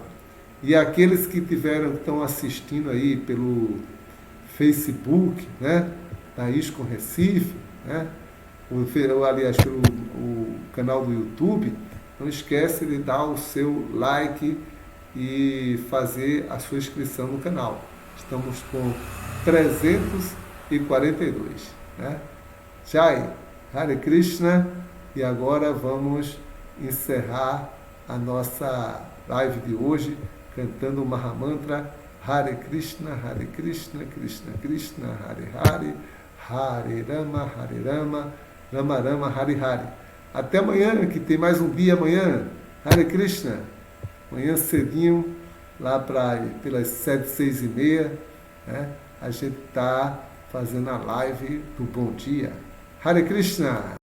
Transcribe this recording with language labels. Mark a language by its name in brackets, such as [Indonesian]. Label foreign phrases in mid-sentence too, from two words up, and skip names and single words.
[Portuguese] E aqueles que estão assistindo aí pelo Facebook, né, da ISKCON Recife, né, aliás, pelo o canal do YouTube, não esquece de dar o seu like e fazer a sua inscrição no canal. Estamos com 342, né? Jai, Hare Krishna, e agora vamos encerrar a nossa live de hoje cantando o Mahamantra Hare Krishna, Krishna Krishna, Hare Hare, Hare Rama, Rama Rama, Hare Hare. Até amanhã, que tem mais um dia amanhã. Hare Krishna. Amanhã cedinho, lá pelas 7, 6 e meia, né, a gente está fazendo a live do Bom Dia. Hare Krishna!